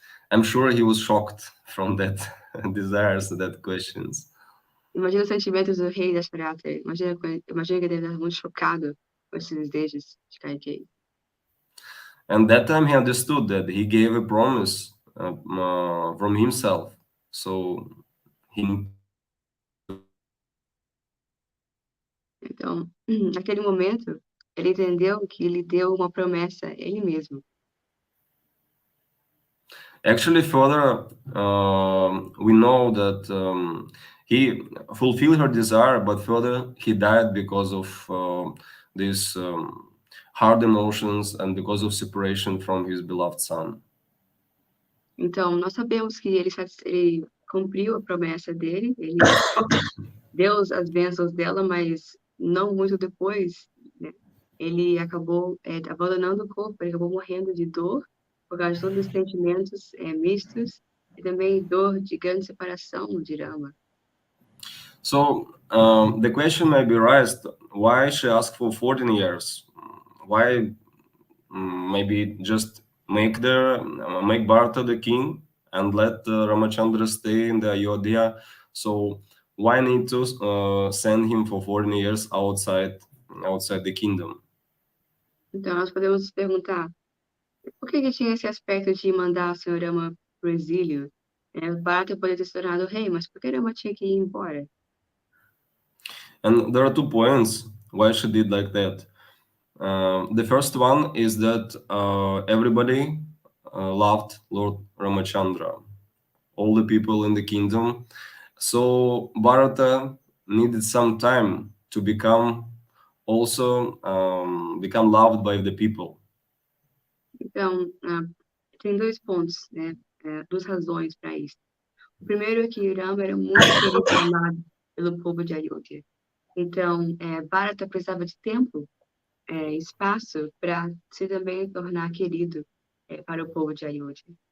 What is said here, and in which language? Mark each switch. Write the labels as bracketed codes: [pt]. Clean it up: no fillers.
[en] I'm sure he was shocked from that desires, that questions. [pt] Imagina os sentimentos do rei Dasharatha. Imagina que ele deve estar muito chocado com esses desejos de Kaikeyi. [en] And that time he understood that he gave a promise from himself. So he... [pt] Então, naquele momento, ele entendeu que ele deu uma promessa a ele mesmo. [en] Actually, further, we know that he fulfilled her desire, but further he died because of these hard emotions and because of separation from his beloved son. [pt] Então, nós sabemos que ele cumpriu a promessa dele, ele deu as bênçãos dela, mas não muito depois, né? Ele acabou abandonando o corpo, ele acabou morrendo de dor, por causa de todos os sentimentos mistos, e também dor de grande separação de Rama. [en] So the question may be raised, why she asked for 14 years? Why maybe just make Bharata the king and let Ramachandra stay in the Ayodhya? So why need to send him for 14 years outside the kingdom? [pt] Então, nós podemos perguntar, por que ele tinha esse aspecto de mandar o Senhor Rama para o exílio? Bharata poderia ter se tornado rei, mas por que Rama tinha que ir embora? [en] And there are 2 points why she did like that. The first one is that everybody loved Lord Ramachandra, all the people in the kingdom. So Bharata needed some time to become loved by the people. [pt] Então, tem 2 pontos, né? 2 razões para isso. O primeiro é que Rama era muito querido e amado pelo povo de Ayodhya. Então, Bharata precisava de tempo, espaço, para se também tornar querido para o povo de Ayodhya.